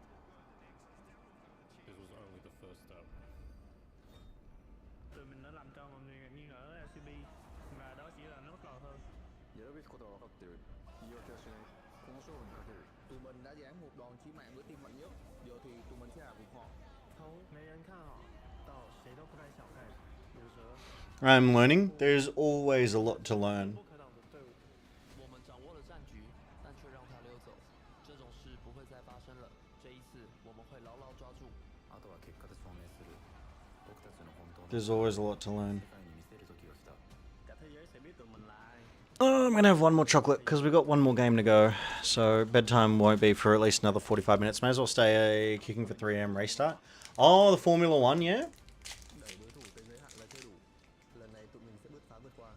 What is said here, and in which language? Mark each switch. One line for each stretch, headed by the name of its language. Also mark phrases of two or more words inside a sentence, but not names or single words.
English: This was only the first step.
Vietnamese: Tụi mình đã làm cho mọi người nghi ngờ LCP và đó chỉ là nốt đầu thôi.
Japanese: やるべきことは分かってる。言い訳はしない。この勝負にかける。
Vietnamese: tụi mình đã giáng một đòn chí mạng với team mạnh nhất. Giờ thì tụi mình sẽ hạ gục họ.
Chinese: 从没人看好到谁都不太小看，有时候
English: I'm learning. There's always a lot to learn.
Chinese: 我们掌握了战局，但却让他溜走。这种事不会再发生了。这一次，我们会牢牢抓住。
Japanese: あとは結果で証明する。僕たちの本当の
English: There's always a lot to learn.
Japanese: 世界に見せる時が来た。
Vietnamese: cả thế giới sẽ biết tụi mình là ai.
English: Oh, I'm going to have one more chocolate because we've got one more game to go. So bedtime won't be for at least another 45 minutes. May as well stay kicking for 3 AM restart. Oh, the Formula 1, yeah?